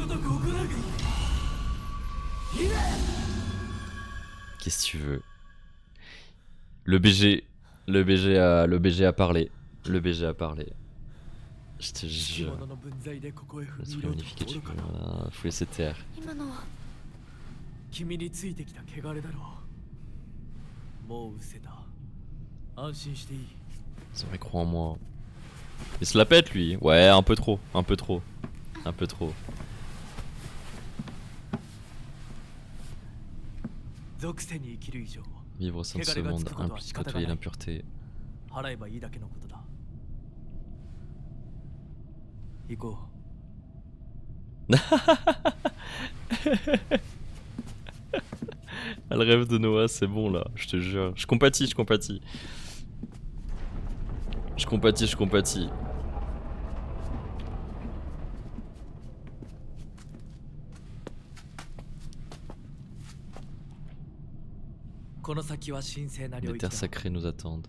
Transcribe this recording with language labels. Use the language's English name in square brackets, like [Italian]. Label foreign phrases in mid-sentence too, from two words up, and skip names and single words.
[French] Qu'est-ce que tu veux? Le BG a parlé. Le BG a parlé. Je te jure. C'est magnifique et tu peux fouiller CTR. [Japanese] 今のは君についてきた汚れだろう。もう失せた。安心していい。 [French] C'est vrai, crois en moi. Il se la pète lui. Ouais, un peu trop, un peu trop. Un peu trop. [Japanese] 属性に生きる以上、 [French] Vivre au sein de ce monde implique côtoyer l'impureté. [Japanese] 払えばいいだけのことだ。行こう。 [French] Le rêve de Noah, c'est bon là, je te jure. Je compatis, je compatis. Je compatis, je compatis. Les terres sacrées nous attendent.